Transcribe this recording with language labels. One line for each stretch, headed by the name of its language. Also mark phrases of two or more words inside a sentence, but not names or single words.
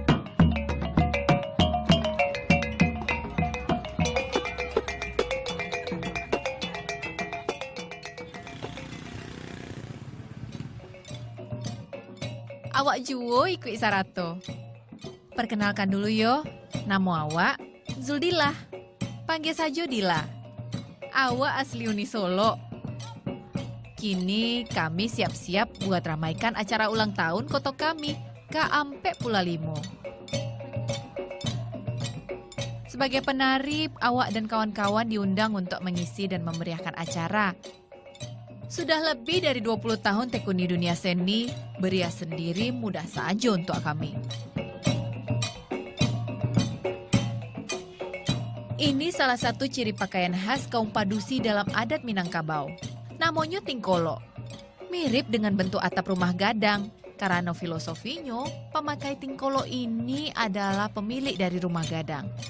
Minangkabau: Awak juo ikut sarato.
Indonesian: Perkenalkan dulu yo, nama awak Zuldillah. Panggil saja Dila. Awak asli Uni Solo. Kini kami siap-siap buat ramaikan acara ulang tahun kota kami, Kaampe Pula Limo. Sebagai penari, awak dan kawan-kawan diundang untuk mengisi dan memeriahkan acara. Sudah lebih dari 20 tahun tekuni dunia seni, berias sendiri mudah saja untuk kami. Ini salah satu ciri pakaian khas kaum Padusi dalam adat Minangkabau. Namanya tingkolo. Mirip dengan bentuk atap rumah gadang. Karena filosofinya, pemakai tingkolo ini adalah pemilik dari rumah gadang.